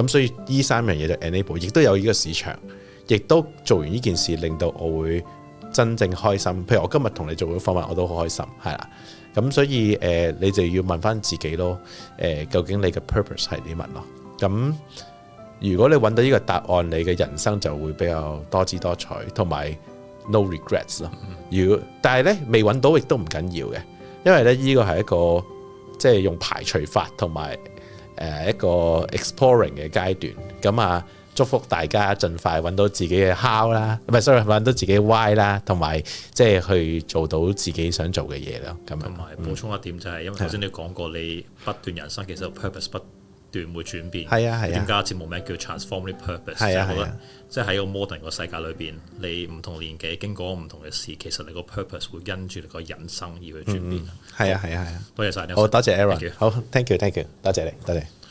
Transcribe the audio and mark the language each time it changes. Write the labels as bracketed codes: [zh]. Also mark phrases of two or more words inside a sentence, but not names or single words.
[yue] 咁所以呢三樣嘢就 enable，亦都有呢個市場，亦都做完呢件事，令到我會真正開心。譬如我今日同你做嘅訪問，我都好開心，係啦。咁所以你就要問翻自己咯，究竟你嘅 purpose 係啲乜咯？咁如果你揾到呢個答案，你嘅人生就會比較多姿多彩，同埋 [en] no regrets [yue] 咯。但係咧未揾到亦都唔緊要嘅，因為咧呢個係一個即係用排除法同埋一個 exploring 嘅階段。咁啊，祝福大家盡快揾到自己嘅 how 啦，唔係 sorry，揾到自己嘅 why 啦，同埋即係去做到自己想做嘅嘢咯。咁同埋補充一點就係，因為頭先你講過你不斷人生其實 purpose 不斷會轉變。係啊係啊。點解節目名叫 Transformative Purpose？係啊係啊。即係喺個 modern 個世界裏邊，你唔同年紀經過唔同嘅事，其實你個 purpose 會因住你個人生而去轉變。係啊係啊係啊。多謝晒你。好多謝 Aaron。好 [en] thank you， [yue] 多謝你，多謝。